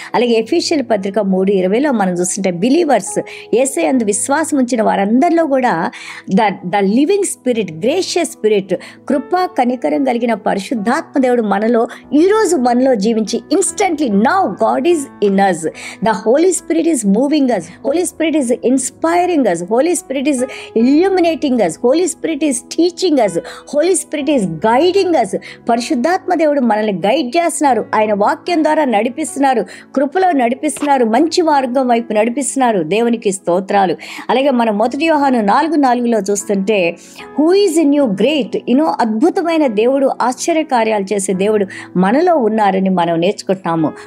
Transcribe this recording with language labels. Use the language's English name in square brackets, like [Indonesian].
[Telugu] అలాగే ఎఫెసీయుల పత్రిక 3:20లో మనం చూస్తుంటే బిలీవర్స్, యేసయ్యందు విశ్వాసం ఉంచిన వారందరిలో కూడా [English] the living spirit, gracious spirit, [Telugu] కృపా కనికరం కలిగిన పరిశుద్ధాత్మ దేవుడు ఈరోజు మనలో జీవించి [English] Instantly now God is in us. The Holy Spirit is moving us. Holy Spirit is inspiring us. Holy Spirit is illuminating us. Holy Spirit is teaching us. Holy Spirit is guiding us. [Telugu] పరిశుద్ధాత్మ దేవుడు మనల్ని guide చేస్తున్నారు, ఆయన వాక్యం ద్వారా నడిపిస్తున్నారు, కృపలో నడిపిస్తున్నారు, మంచి మార్గం వైపు నడిపిస్తున్నారు. దేవునికి స్తోత్రాలు. అలాగే మనం 1 యోహాను 4:4లో చూస్తుంటే [English] who is in you great, [Telugu] అద్భుతమైన దేవుడు, ఆశ్చర్యకార్యాలు చేసే దేవుడు మనలో ఉన్నారని మనం నేర్చుకుంటున్నాము.